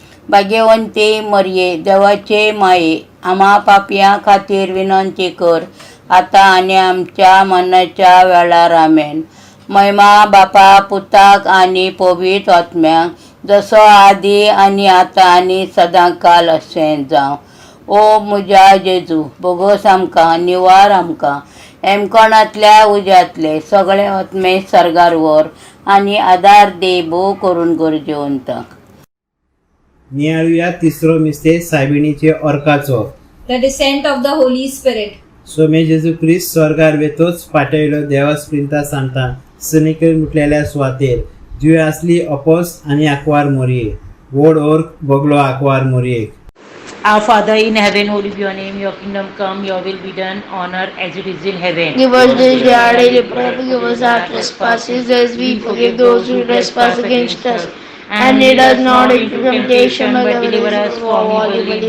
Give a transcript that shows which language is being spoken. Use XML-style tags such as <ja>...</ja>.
<gom>भाग्यवंते मरिये, देवाचे माये, आम्हा पापयां खातीर विनंती कर, आता आणि आमच्या मरणाच्या वेळार आमेन. महिमा बापा, पुताक आणि पवित्र आत्म्याक, जसो आदी आणि आता आणि सदांकाल अशें जावं. ओ म्हज्या जेजू, भोगोस आमकां, निवार आमकां. हेमकोणांतल्या उज्यांतले सगळे आत्मे सर्गार व्हर आनी आदार दे भोव करून गरजेवंतांक. नियाळुया तिसरो मिस्तेर सायबिणीचे ऑर्काचो.</gom> <en>The descent of the Holy Spirit.</en> <gom>सोमे जेजू ख्रिस्त स्वर्गार वेतोच फाटयलो देवास प्रिंता सांगता सनिकेर मुटलेल्या सुवातेर जुवे आसली अपोस आनी आकवार मोरये. व्हड orc बोगलो आकवार मोरयेक.</gom> <en>Our Father in heaven, holy be your name, your kingdom come, your will be done on earth as it is in heaven. Give us this day our daily bread, forgive us our trespasses as we forgive those who trespass against us. And lead us not into temptation, but deliver us from evil.</en>